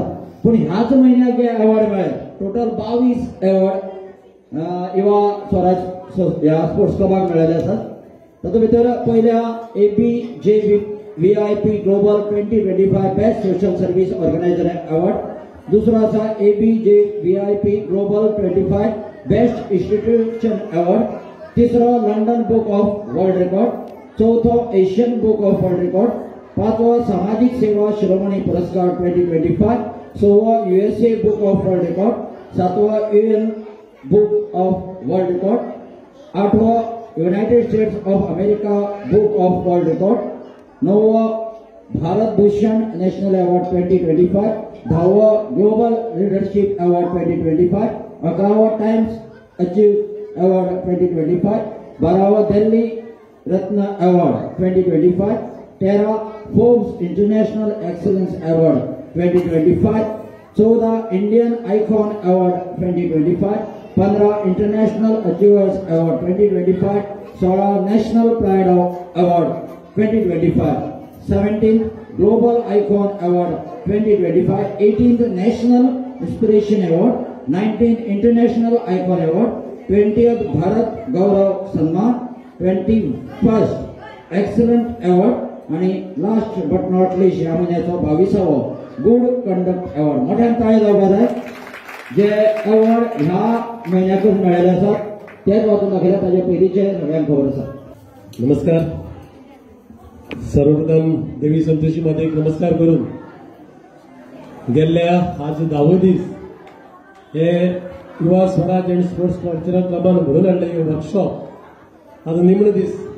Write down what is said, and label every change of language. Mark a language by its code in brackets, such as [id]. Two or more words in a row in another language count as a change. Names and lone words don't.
[kok] पूण ह्याच म्हयन्याक जे अवॉर्ड मेळ्ळ्यात टोटल 22 अवॉर्ड युवा स्वराज ह्या स्पोर्ट्स क्लबाक मेळ्ळेले आसात। तातूंत भितर पयल्या ABJVIP ग्लोबल 2025 बेस्ट सोशल सर्विस ऑर्गनायझर अवॉर्ड। दुसरो आसा ABJVIP ग्लोबल 25 बेस्ट इंस्टिट्यूशन अवॉर्ड। तिसरो लंडन बुक ऑफ वर्ल्ड रिकॉर्ड। चौथो एशियन बुक ऑफ वर्ल्ड रिकॉर्ड। पांचवो सामाजिक सेवा शिरोमणी पुरस्कार 2025। सवो USA बुक ऑफ वर्ल्ड रिकॉर्ड। सातवो UN बुक ऑफ वर्ल्ड रिकॉर्ड। आठवो युनाइटेड स्टेट्स ऑफ अमेरिका बुक ऑफ वर्ल्ड रिकॉर्ड। नववो भारत भूषण नॅशनल अवॉर्ड 2025। दहावो ग्लोबल लीडरशिप अवॉर्ड 2025। 11वो टाइम्स अचीव अवॉर्ड 2025। 12वो दिल्ली रत्न अवॉर्ड 2025। 13 फोर्ब्स इंटरनेशनल एक्सलेंस अवॉर्ड 2025। 14 इंडियन आइकॉन अवॉर्ड 2025। 15 इंटरनेशनल अचीवर्स अवॉर्ड 2025। 16 नेशनल प्राइड अवॉर्ड 2025। 17 ग्लोबल आइकॉन अवॉर्ड 2025। 18 नेशनल इंस्पिरेशन अवॉर्ड। 19 इंटरनेशनल आइकॉन अवॉर्ड। 20th भारत गौरव सम्मान। 21st एक्सलंट अवॉर्ड आणि [en] last but not least [kok] ह्या महिन्याचो 22वो गुड कंडक्ट अवॉर्ड। मोठ्यान ताळे जावपाक जाय जे अवॉर्ड ह्या महिन्याकूच मेळ्ळेले आसात तेच वाचून दाखयल्यात ताजे पयलींचे सगळ्यांक खबर आसा। नमस्कार। सर्वप्रथम देवी संतोषी मातेक नमस्कार करून गेल्ल्या आज 10वो दीस हे युवा स्वराज एंड स्पोर्ट्स कल्चरल क्लबान घडोवन हाडले वर्कशॉप आज निमणे दीस।